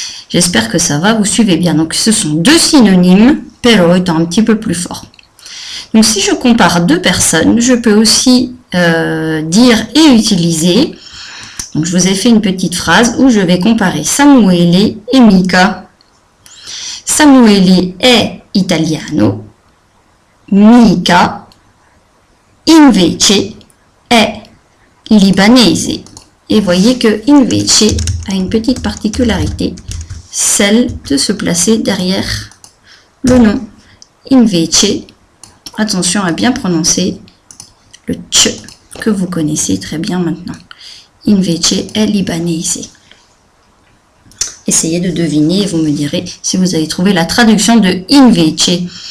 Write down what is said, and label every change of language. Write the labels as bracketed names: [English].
[French] J'espère que ça va, vous suivez bien. Donc ce sont deux synonymes, però étant un petit peu plus fort. Donc si je compare deux personnes, je peux aussi dire et utiliser. Donc je vous ai fait une petite phrase où je vais comparer Samuele et Mica. [Italian] Samuele è italiano, Mica invece è libanese. [French] Et voyez que invece a une petite particularité, celle de se placer derrière le nom. Invece, attention à bien prononcer le tch que vous connaissez très bien maintenant. [Italian] Invece è libanese. [French] Essayez de deviner et vous me direz si vous avez trouvé la traduction de invece.